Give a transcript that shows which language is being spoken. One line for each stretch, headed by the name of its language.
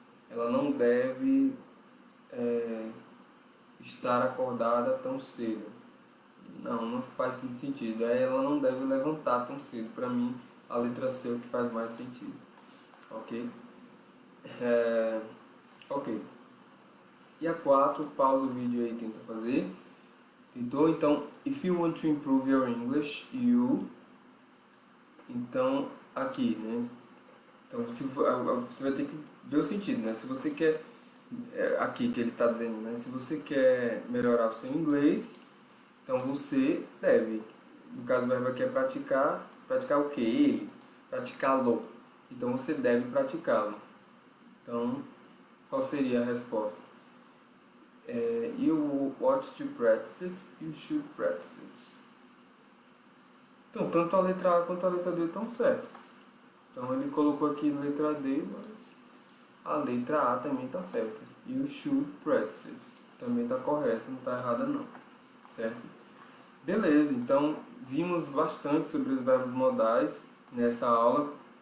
Portuguese: Ela não deve estar acordada tão cedo. Não faz muito sentido. Ela não deve levantar tão cedo. Para mim, a letra C é o que faz mais sentido. Ok? Ok. E a 4, pausa o vídeo aí e tenta fazer. Tentou?
English: Então, if you want to improve your English, you...
Portuguese: Então, aqui, né? Então, você vai ter que ver o sentido, né? Se você quer... Aqui que ele está dizendo, né? Se você quer melhorar o seu inglês, então você deve. No caso, o verbo aqui é praticar. Praticar o quê? Ele. Praticá-lo. Então, você deve praticá-lo. Então, qual seria a resposta?
English: You ought to practice it, you should practice it.
Portuguese: Então, tanto a letra A quanto a letra D estão certas. Então, ele colocou aqui letra D, mas a letra A também está certa.
English: You should practice it.
Portuguese: Também está correto, não está errada não. Certo? Beleza, então vimos bastante sobre os verbos modais nessa aula.